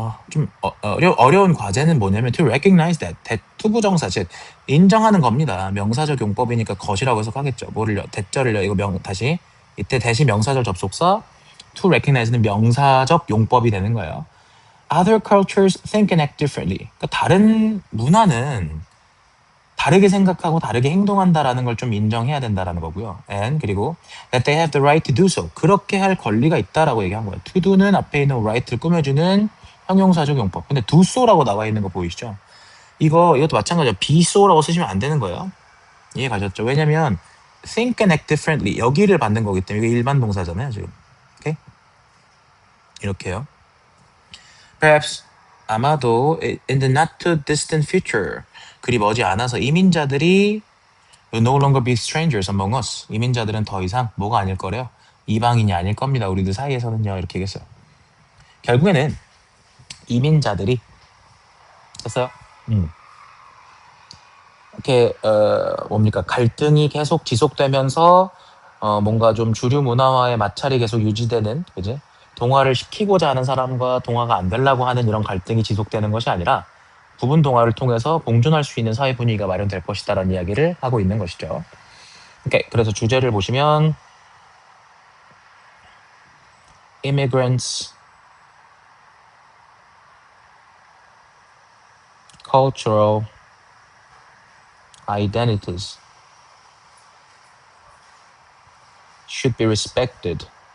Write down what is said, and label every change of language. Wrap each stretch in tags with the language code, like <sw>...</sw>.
<ko>좀 어려운 과제는 뭐냐면</ko> <en>to recognize that</en> <ko>투부정사 즉 인정하는 겁니다. 명사적 용법이니까 것이라고 해석하겠죠. 뭐를요? 대절을요. 이거 다시 이때 대시 명사절 접속사 to recognize는 명사적 용법이 되는 거예요.</ko> <en>Other cultures think and act differently.</en> <ko>그러니까 다른 문화는 다르게 생각하고 다르게 행동한다라는 걸 좀 인정해야 된다라는 거고요.</ko> <en>And</en> <ko>그리고</ko> <en>that they have the right to do so.</en> <ko>그렇게 할 권리가 있다라고 얘기한 거예요. to do는 앞에 있는 right를 꾸며주는 형용사적 용법. 근데 do so라고 나와 있는 거 보이시죠? 이것도 마찬가지로 be so라고 쓰시면 안 되는 거예요. 이해 가셨죠? 왜냐면</ko> <en>think and act differently</en> <ko>여기를 받는 거기 때문에 이게 일반 동사잖아요, 지금. 오케이? 이렇게요.</ko> <en>Perhaps</en> <ko>아마도</ko> <en>in the not too distant future</en> <ko>그리 머지 않아서 이민자들이</ko> <en>will no longer be strangers among us.</en> <ko>이민자들은 더 이상 뭐가 아닐 거래요? 이방인이 아닐 겁니다. 우리들 사이에서는요. 이렇게 얘기했어요. 결국에는 이민자들이 됐어요. 이렇게 뭡니까 갈등이 계속 지속되면서 뭔가 좀 주류 문화와의 마찰이 계속 유지되는 그지? 동화를 시키고자 하는 사람과 동화가 안 되려고 하는 이런 갈등이 지속되는 것이 아니라 부분 동화를 통해서 공존할 수 있는 사회 분위기가 마련될 것이다라는 이야기를 하고 있는 것이죠. 오케이, 그래서 주제를 보시면</ko> <en>immigrants, cultural identities should be respected</en>